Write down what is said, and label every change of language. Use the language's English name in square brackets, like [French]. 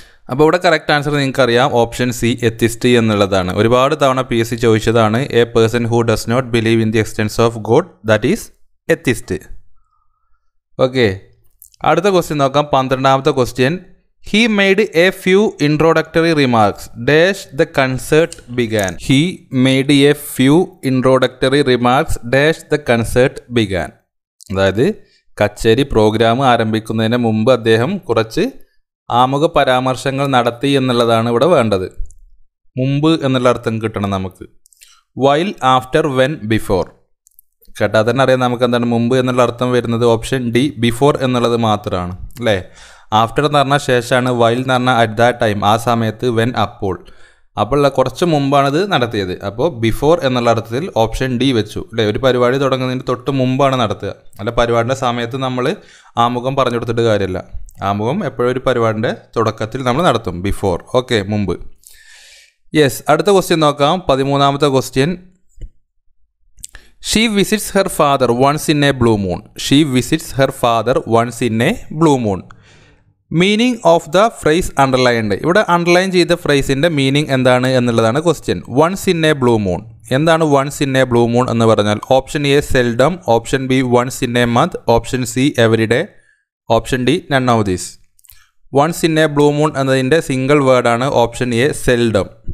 [Malayalam] അപ്പോൾ ഇവിടെ correct answer നിങ്ങൾക്കറിയാം, ഓപ്ഷൻ സി എത്തിസ്റ്റ് എന്നുള്ളതാണ്. ഒരുപാട് തവണ PSC ചോദിച്ചതാണ്. [English] A person who does not believe in the existence of God, that is atheist. [Malayalam] Okay, അടുത്ത ക്വസ്റ്റ്യൻ നോക്കാം. 12ാമത്തെ question. [English] He made a few introductory remarks. Dash the concert began. He made a few introductory remarks. Dash the concert began. [Malayalam] അതായത് കച്ചേരി programme ആരംഭിക്കുന്നതിന് മുമ്പ് അദ്ദേഹം കുറച്ച് ആമുഖ പരാമർശങ്ങൾ നടത്തി എന്നുള്ളതാണ് ഇവിടെ വേണ്ടത്. മുമ്പ് എന്നുള്ള അർത്ഥം കിട്ടണം നമുക്ക്. [English] While, after, when, before. [Malayalam] കേട്ടാൽ തന്നെ അറിയാം നമുക്ക് എന്താണ് മുമ്പ് എന്നുള്ള അർത്ഥം വരുന്നത്. ഓപ്ഷൻ ഡി ബിഫോർ എന്നുള്ളത് മാത്രമാണ് അല്ലേ. ആഫ്റ്റർ എന്ന് പറഞ്ഞാൽ ശേഷമാണ്, വൈൽ എന്ന് പറഞ്ഞാൽ [English] at that time [Malayalam] ആ സമയത്ത്, വെൻ അപ്പോൾ. അപ്പോൾ കുറച്ച് മുമ്പാണിത് നടത്തിയത്. അപ്പോൾ ബിഫോർ എന്നുള്ള അർത്ഥത്തിൽ ഓപ്ഷൻ ഡി വെച്ചു അല്ലേ. ഒരു പരിപാടി തുടങ്ങുന്നതിന് തൊട്ട് മുമ്പാണ് നടത്തുക. അല്ല പരിപാടിൻ്റെ സമയത്ത് നമ്മൾ ആമുഖം പറഞ്ഞു കൊടുത്തിട്ട് കാര്യമില്ല. ആമുഖം എപ്പോഴും ഒരു പരിപാടിൻ്റെ തുടക്കത്തിൽ നമ്മൾ നടത്തും, ബിഫോർ. ഓക്കെ, മുമ്പ്. യെസ്, അടുത്ത ക്വസ്റ്റ്യൻ നോക്കാം. 13ാമത്തെ question. [English] She visits her father once in a blue moon. She visits her father once in a blue moon. Meaning of the phrase underlined. [Malayalam] ഇവിടെ അണ്ടർലൈൻ ചെയ്ത ഫ്രേസിൻ്റെ മീനിങ് എന്താണ് എന്നുള്ളതാണ് question. [English] Once in a blue moon. [Malayalam] എന്താണ് [English] once in a blue moon [Malayalam] എന്ന് പറഞ്ഞാൽ? [English] Option A seldom, option B once in a month, option C every day, option D none of these. [Malayalam] Once in A blue moon എന്നതിൻ്റെ single വേർഡാണ് option A seldom.